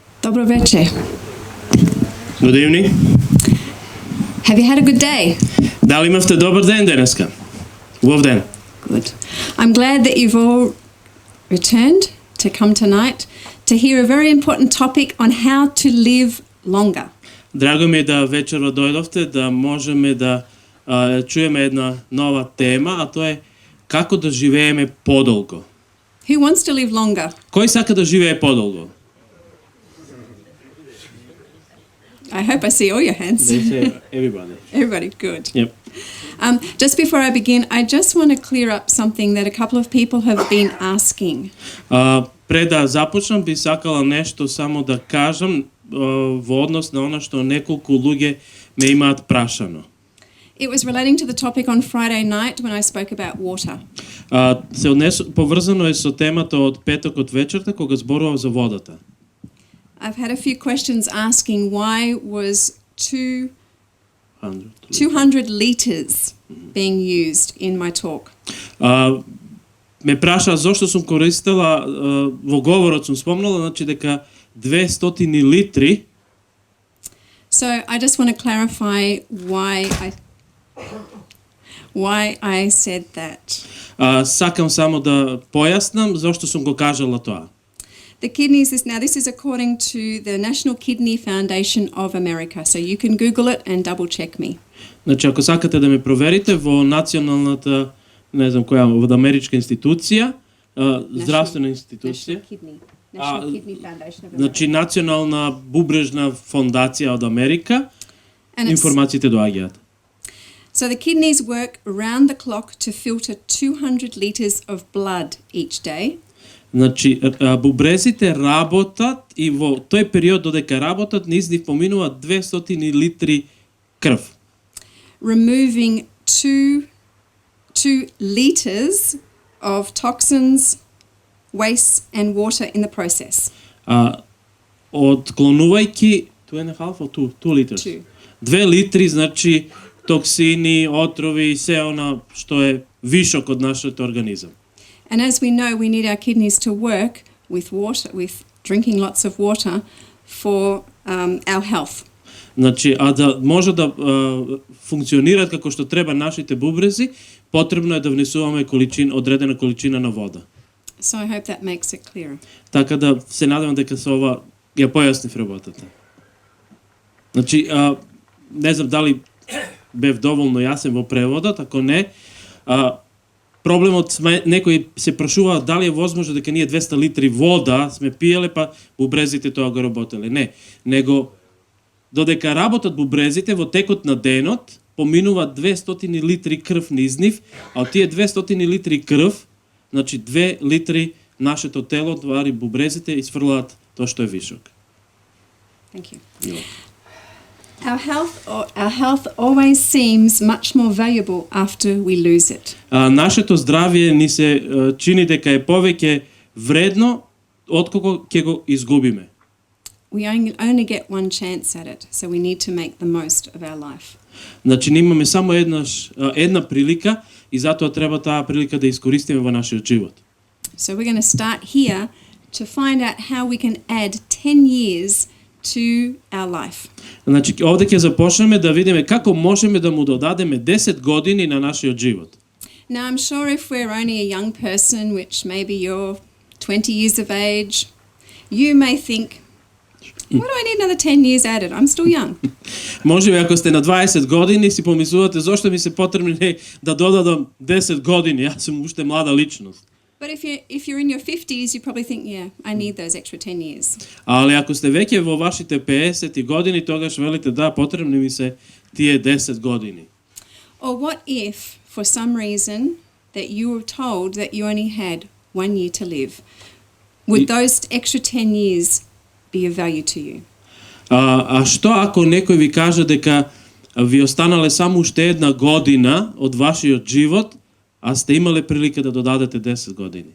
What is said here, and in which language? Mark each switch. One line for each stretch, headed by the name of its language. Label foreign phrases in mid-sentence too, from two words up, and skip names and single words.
Macedonian: Добро вечер.
English: Good evening. Have you had a good day?
Macedonian: Дали имавте добар ден денеска? Убав ден.
English: Good. I'm glad that you've all returned to come tonight to hear a very important topic on how to live longer.
Macedonian: Драго ми е да вечерва дојдовте, да можеме да чуеме една нова тема, а тоа е како да живееме подолго.
English: Who wants to live longer?
Macedonian: Кој сака да живее подолго?
English: I hope I see all your hands. They say everybody. Everybody, good. Yep. Just before I begin, I just want to clear up something that a couple of people have been asking.
Macedonian: Пред да започнам би сакала нешто само да кажам во однос на она што неколку луѓе ме имаат прашано.
English: It was relating to the topic on Friday night when I spoke about water.
Macedonian: Поврзано е со темата од петокот вечерта кога зборував за водата.
English: I've had a few questions asking why was 200 liters being used in my talk.
Macedonian: Ме праша зошто сум користела во говорот сум спомнала значи дека 200 литри.
English: So I just want to clarify why I said that.
Macedonian: Сакам само да појаснам зошто сум го кажала тоа.
English: The kidneys this is according to the National Kidney Foundation of America. So you can Google it and double check me.
Macedonian: Значи ако сакате да ме проверите во националната, не знам која, во америчка институција, здравствена институција. National Kidney Foundation of America. Значи национална бубрежна фондација од Америка. Информациите доаѓаат.
English: So the kidneys work around the clock to filter 200 liters of blood each day.
Macedonian: Значи, бубрезите работат и во тој период додека работат, низ нив поминува 200 литри крв.
English: Removing 2 liters of toxins, waste and water in the process.
Macedonian: Отклонувајќи 2 liters. 2 литри, значи токсини, отрови и се она што е вишок од нашиот организам.
English: And as we know, we need our kidneys to work with water, with drinking lots of water for our health.
Macedonian: Значи, да може да функционираат како што треба нашите бубрези, потребно е да внесуваме одредена количина на вода. So I hope that makes it clearer. Така да се надевам дека со ова ја појаснив работата. Значи, не знам дали бев доволно јасен во преводот, ако не, проблемот некои се прашуваат дали е возможно дека ние 200 литри вода сме пиеле па бубрезите тоа го работеле. Не, него додека работат бубрезите во текот на денот поминуваат 200 литри крв низ нив, а од тие 200 литри крв, значи 2 литри нашето тело, твари бубрезите и сфрлаат тоа што е вишок.
English: Thank you. Our health always seems much more valuable after we lose it.
Macedonian: Нашето здравје ни се чини дека е повеќе вредно отколку ќе го изгубиме.
English: We only get one chance at it, so we need to make the most of our life.
Macedonian: Значи имаме само една прилика и затоа треба таа прилика да искористиме во нашиот живот.
English: So we're going to start here to find out how we can add 10 years to our life.
Macedonian: Значи овде ќе започнеме да видиме како можеме да му додадеме 10 години на нашиот живот.
English: Now I'm sure if we're only a young person, which maybe you're 20 years of age, you may think, why do I need another 10 years added? I'm still young.
Macedonian: Можеби ако сте на 20 години си помислувате зошто ми се потребни да додадам 10 години, јас сум уште млада личност.
English: But if you're in your 50s, you probably think, yeah, I need those extra 10 years.
Macedonian: Али ако сте веќе во вашите 50 години, тогаш велите да, потребни ми се тие 10 години.
English: Or what if, for some reason, that you were told that you only had 1 year to live? Would those extra 10 years be of value to you?
Macedonian: А што ако некој ви каже дека ви останале само уште една година од вашиот живот, а сте имале прилика да додадете 10 години?